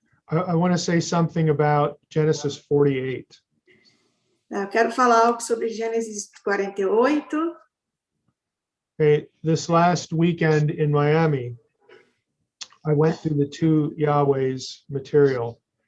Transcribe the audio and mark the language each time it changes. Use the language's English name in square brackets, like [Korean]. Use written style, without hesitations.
[English] I want to say something about Genesis 48. [Portuguese] Eu quero falar algo sobre Gênesis 48. [English] This last weekend in Miami, I went through the two Yahweh's material,